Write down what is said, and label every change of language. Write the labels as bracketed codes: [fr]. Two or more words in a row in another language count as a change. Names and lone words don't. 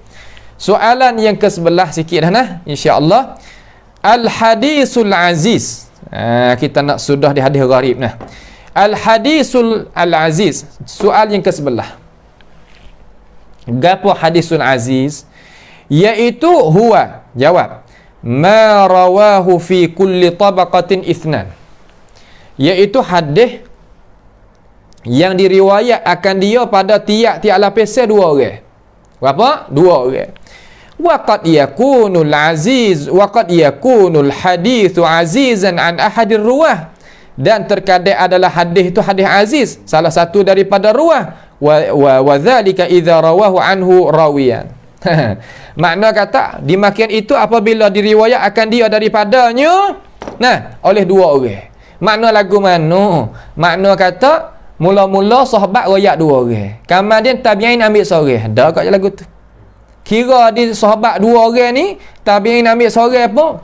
[ms] Soalan yang ke-11 sikit dah insya-Allah. [ar] الحديث العزيز. [ms] Kita nak sudah di hadis gharib [ar] الحديث العزيز. [ms] Soal yang ke-11. Gapo [ar] الحديث العزيز? Iaitu هو، جواب، ما رواه في كل طبقة اثنان. [ms] Iaitu hadis yang diriwayat akan dia pada tiap-tiap lapisan 2 orang. Berapa? 2 orang. [ar] وقد يكون العزيز وقد يكون الحديث عزيزا عن أحد الرواة. [ms] Dan terkadang adalah hadis itu hadis aziz, salah satu daripada ruwah. [ar] وذلك إذا رواه عنه راويان. [ms] Makna kata dimakian itu apabila diriwayat akan dia daripadanya oleh 2 orang. Makna lagu mana? Makna kata mula-mula sahabat royak 2 orang, kemudian tabi'in ambil seorang. Ada kat lagu tu. Kira di sahabat 2 orang ni tabi'in ambil seorang apa?